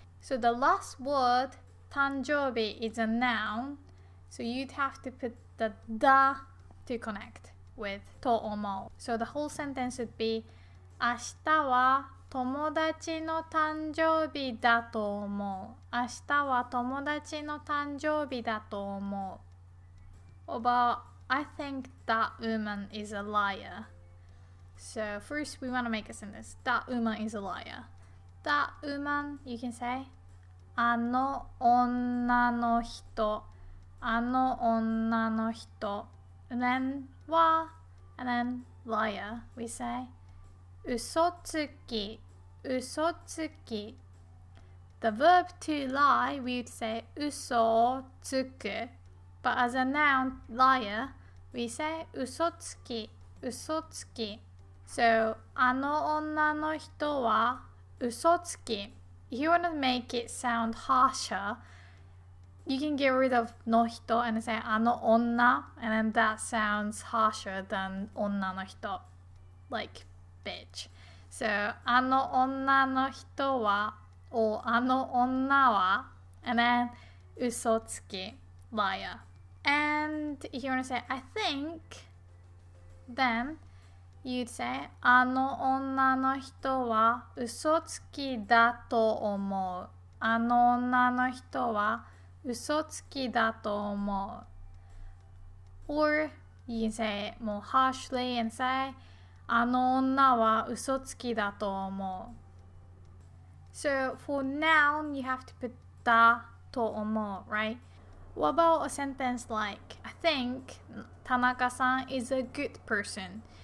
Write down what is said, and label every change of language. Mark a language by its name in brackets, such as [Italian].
[English] So the last word 誕生日 is a noun So you'd have to put the da to connect with と思う So the whole sentence would be [Japanese] 明日は友達の誕生日だと思う。明日は友達の誕生日だと思う。 [English] But I think that woman is a liar. So first we want to make a sentence. That woman is a liar. That woman, you can say あの女の人。 [Japanese] あの女の人。 [English] And then は and then liar. We say嘘つき嘘つき The verb to lie, we would say 嘘つく But as a noun, liar, we say 嘘つき嘘つき So, [Japanese] あの女の人は嘘つき [English] If you want to make it sound harsher, you can get rid of の人 and say あの女 and then that sounds harsher than 女の人 Like bitch. So, あの女の人は or あの女は and then 嘘つき liar. And if you want to say I think, then you'd say [Japanese] あの女の人は嘘つきだと思う。あの女の人は嘘つきだと思う。 [English] Or you can say it more harshly and say [Japanese] あの女は嘘つきだと思う。 [English] So for noun, you have to put だと思う, right? What about a sentence like, I think Tanaka-san is a good person.